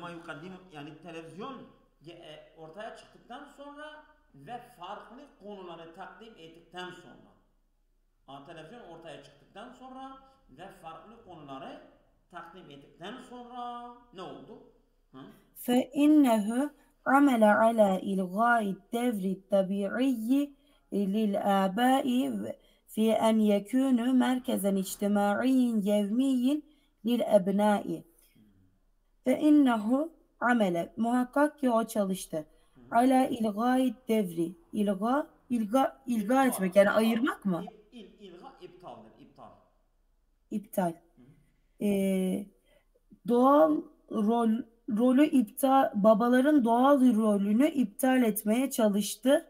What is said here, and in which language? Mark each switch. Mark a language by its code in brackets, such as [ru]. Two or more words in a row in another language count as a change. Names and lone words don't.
[ar] وما يقدم, [tr] yani televizyon ortaya çıktıktan sonra ve farklı konuları takdim ettikten sonra. Televizyon ortaya çıktıktan sonra ve farklı konuları takdim ettikten sonra ne oldu? Hı? [ar] فإنه عمل على إلغاء الدور الطبيعي للآباء في أن يكونوا مركزا اجتماعي يومي للأبناء. فإنه عمل [tr] muhakkak ki o çalıştı. [ar] على إلغاء الدور. [tr] İlga etmek yani ayırmak mı? İlga iptaldir. İptal. İptal. Doğal rolü babaların doğal rolünü iptal etmeye çalıştı.